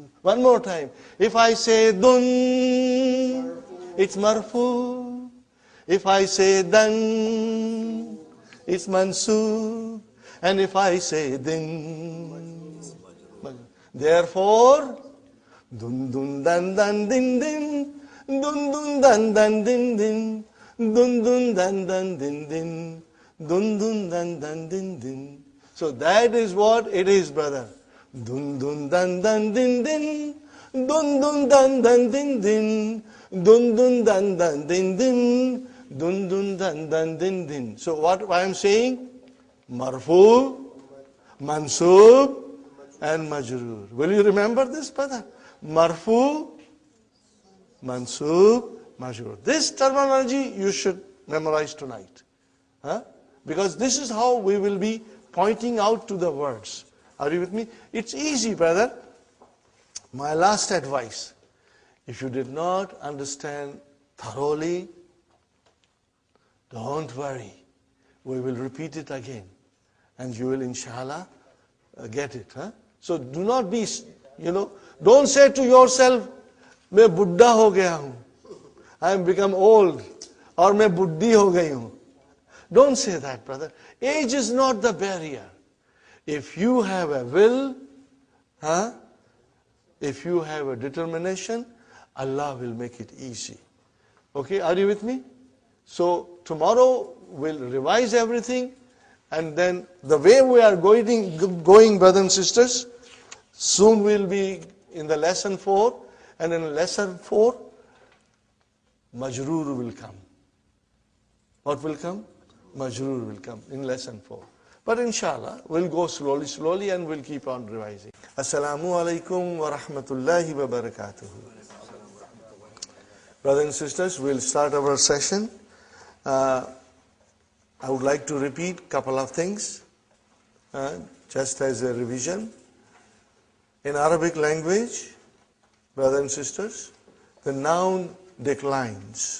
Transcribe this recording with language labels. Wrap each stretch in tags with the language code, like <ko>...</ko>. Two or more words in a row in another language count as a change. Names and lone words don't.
<en>One more time. If I say dun, it's marfu. If I say dan, it's mansub. And if I say din, therefore, dun dun dan dan din din, dun dun dan dan din din, dun dun dan dan din din, dun dun dan dan din din. So that is what it is, brother. Dun dun dan dan din din, dun dun dan dan din din, dun dun dan dan din din, dun dun dan dan din din. So what I am saying?</en> <ar>مرفوع، منصوب, and مجرور.</ar> <en>Will you remember this, brother?</en> <ar>مرفوع، منصوب، مجرور.</ar> <en>This terminology you should memorize tonight. Huh? Because this is how we will be pointing out to the words. Are you with me? It's easy, brother. My last advice, if you did not understand thoroughly, don't worry. We will repeat it again. And you will, inshallah, get it. Huh? So do not be, don't say to yourself,</en> <hi>मैं बुड्ढा हो गया हूँ.</hi> <en>I am become old. Or</en> <hi>मैं बुड्ढी हो गई हूँ.</hi> <en>Don't say that, brother. Age is not the barrier. If you have a will, if you have a determination, Allah will make it easy. Okay, are you with me? So tomorrow we'll revise everything, and then the way we are going, brothers and sisters, soon we'll be in the lesson 4, and in lesson 4, majroor will come. What will come? Majroor will come in lesson 4. But inshallah, we'll go slowly, and we'll keep on revising.</en> <ar>السلام عليكم ورحمة الله وبركاته.</ar> <en>Brothers and sisters, we'll start our session. I would like to repeat a couple of things, just as a revision. In Arabic language, brothers and sisters, the noun declines.</en>